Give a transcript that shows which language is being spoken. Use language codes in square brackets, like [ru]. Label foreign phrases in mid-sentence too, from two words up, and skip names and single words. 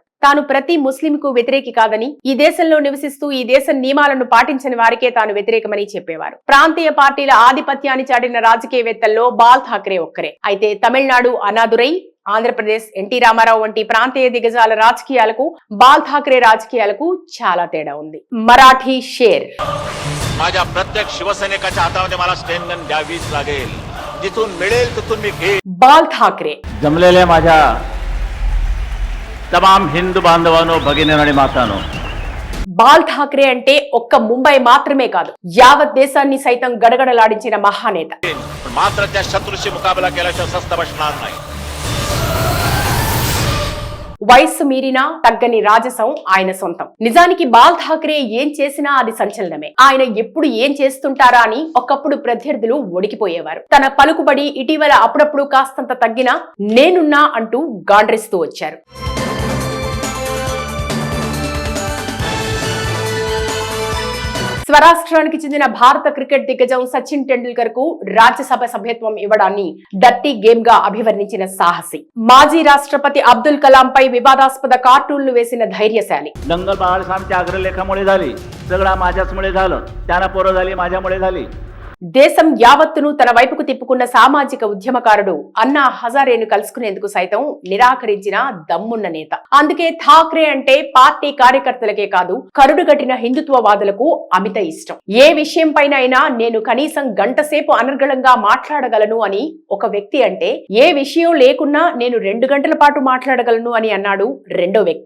[te] తాను ప్రతి ముస్లింకు వ్యతిరేకి కాదని, ఈ దేశంలో నివసిస్తూ ఈ దేశ నియమాలను పాటించని వారికే తాను వ్యతిరేకమని చెప్పేవారు. ప్రాంతీయ పార్టీల ఆధిపత్యాన్ని చాటిన రాజకీయవేత్తల్లో బాల్ ఠాక్రే ఒక్కరే. అయితే తమిళనాడు అన్నాదురై, ఆంధ్రప్రదేశ్ ఎన్టీ రామారావు వంటి ప్రాంతీయ దిగ్గజాల రాజకీయాలకు బాల్ ఠాక్రే రాజకీయాలకు చాలా తేడా ఉంది. మరాఠీ షేర్. [mr] माझ्या प्रत्येक शिवसैनिकाच्या हातामध्ये मला स्टेनगन द्यावीच लागेल. जिथून मिळेल तिथून मी घेईन. बाल ठाकरे. जमलेल्या माझ्या तमाम हिंदू बांधवांनो, भगिनींनो आणि मातांनो, [te] బాల్ ఠాక్రే అంటే ఒక్క ముంబై మాత్రమే కాదు, యావత్ దేశాన్ని సైతం గడగడలాడించిన మహానేత. [mr] पण मात्र त्या शत्रूशी मुकाबला केल्याशिवाय स्वस्थ बसणार नाही. [te] వయస్సు మీరినా తగ్గని రాజసం ఆయన సొంతం. నిజానికి బాల్ ఠాక్రే ఏం చేసినా అది సంచలనమే. ఆయన ఎప్పుడు ఏం చేస్తుంటారా అని ఒకప్పుడు ప్రత్యర్థులు ఒడికిపోయేవారు. తన పలుకుబడి ఇటీవల అప్పుడప్పుడు కాస్తంత తగ్గినా నేనున్నా అంటూ గాండ్రిస్తూ వచ్చారు. స్వరాష్ట్రానికి చెందిన భారత క్రికెట్ దిగ్గజం సచిన్ టెండూల్కర్ కు రాజ్యసభ సభ్యత్వం ఇవ్వడాన్ని [en] dirty game [te] గా అభివర్ణించిన సాహసి, మాజీ రాష్ట్రపతి అబ్దుల్ కలాం పై వివాదాస్పద కార్టూన్లు వేసిన ధైర్యశాలి. [mr] दंगल बाळासाहेबांच्या अग्रलेखामुळे झाली, सगळा माझ्याचमुळे झालं, त्यांना पोरं झाली, माझ्यामुळे झाली. [te] దేశం యావత్తును తన వైపుకు తిప్పుకున్న సామాజిక ఉద్యమకారుడు అన్నా హజారేను కలుసుకునేందుకు సైతం నిరాకరించిన దమ్మున్న నేత. అందుకే ఠాక్రే అంటే పార్టీ కార్యకర్తలకే కాదు, కరుడుగట్టిన హిందుత్వవాదులకు అమిత ఇష్టం. ఏ విషయం పైన అయినా నేను కనీసం గంట సేపు అనర్గళంగా మాట్లాడగలను అని ఒక వ్యక్తి అంటే, ఏ విషయం లేకున్నా నేను 2 గంటల పాటు మాట్లాడగలను అని అన్నాడు రెండో వ్యక్తి.